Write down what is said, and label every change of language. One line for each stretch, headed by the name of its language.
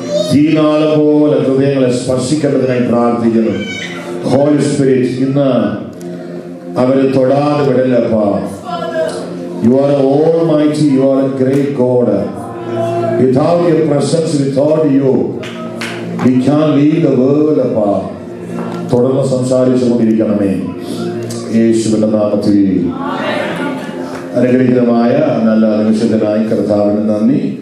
Malayalam: തീനാളെ പോലെ ഹൃദയങ്ങളെ സ്പർശിക്കേണ്ടതിനായി പ്രാർത്ഥിക്കുന്നു. ഹോളി സ്പിരിറ്റ് ഇന്ന് അവരെ തൊടാതെ വിടല്ലപ്പാ.
English: You are almighty, you are a great God. Without your presence, without you, we can't leave the world appa.
Malayalam: തുടർന്ന് സംസാരിച്ചുകൊണ്ടിരിക്കണമേ യേശുവിന്റെ നാമത്തിൽ. അനുഗ്രഹീതമായ നല്ല നിമിഷത്തിനായി കർത്താവിന് നന്ദി.